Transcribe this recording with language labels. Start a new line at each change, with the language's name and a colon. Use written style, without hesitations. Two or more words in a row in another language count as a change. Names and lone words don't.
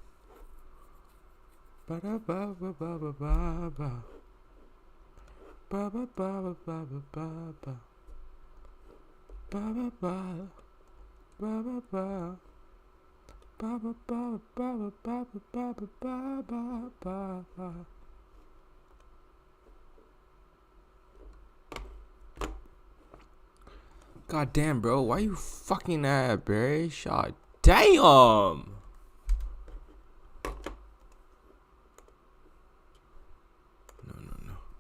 English: Ba da ba ba ba ba ba ba. Ba ba ba ba ba ba ba. Ba ba ba. Ba ba ba. Ba ba ba ba ba ba ba ba ba ba ba. God damn, bro, why you fucking that, Barry? Shot. Damn. No.